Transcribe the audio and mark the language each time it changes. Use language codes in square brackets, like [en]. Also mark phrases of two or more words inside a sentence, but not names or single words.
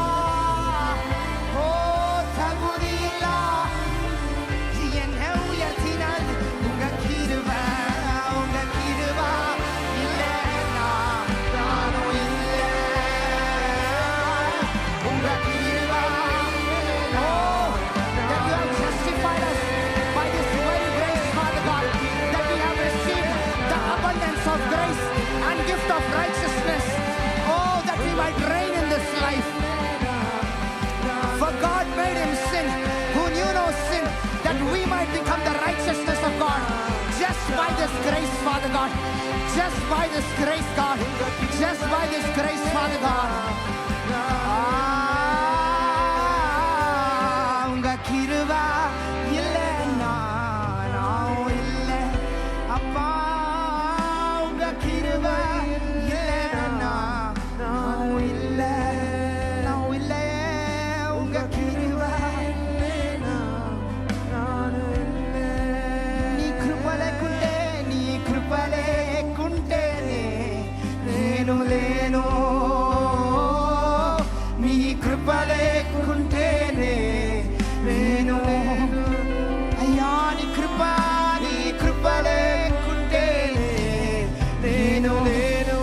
[ta] ஓ தகுதியில்லா என்னை உயர்த்தினது உங்க கிருபை. உங்க கிருபை இல்லைன்னா நானும் இல்லை. உங்க கிருபை. [en] Oh, that you have justified us by this very grace, Father God, that we have received the abundance of grace and gift of righteousness. Oh, that we might reign in this life. For God made him sin who knew no sin, that we might become the righteousness of God. Just by this grace, Father God. Just by this grace, God. Just by this grace, Father God. [ta] உங்க கிருபை இல்லைன்னா நான் இல்லை அப்பா. உங்க கிருபை இல்லைன்னா நான் இல்லை. நான் இல்லை. உங்க கிருபை இல்லைன்னா நான் இல்லை. [te] నీ కృపలేకుంటే నీ కృపలేకుంటేనే నేను లేను. నీ కృపలేకుంటేనే నేను అయ్యా. నీ కృపలేకుంటేనే నేను లేను.